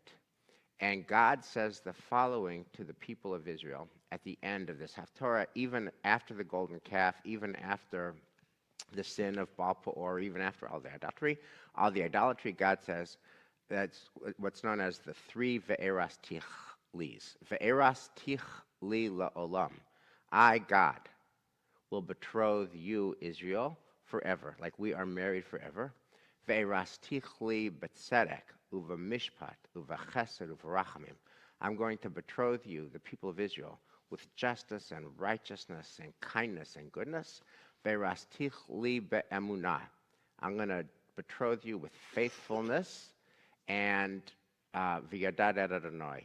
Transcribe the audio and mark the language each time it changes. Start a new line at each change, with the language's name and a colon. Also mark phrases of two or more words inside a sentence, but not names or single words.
English: And God says the following to the people of Israel at the end of this Haftarah, even after the golden calf, even after the sin of Baal Peor, even after all the idolatry, God says, that's what's known as the 3
Hebrew: וארשתיך ליס. וארשתיך לי לעולם.
English: I, God, will betroth you, Israel, forever, like we are married forever.
Hebrew: וארשתיך לי בצדק ובמשפט ובחסד וברחמים.
English: I'm going to betroth you, the people of Israel, with justice and righteousness and kindness and goodness.
Hebrew: וארשתיך לי באמונה.
English: I'm going to betroth you with faithfulness and
Hebrew: וידעת אדוני.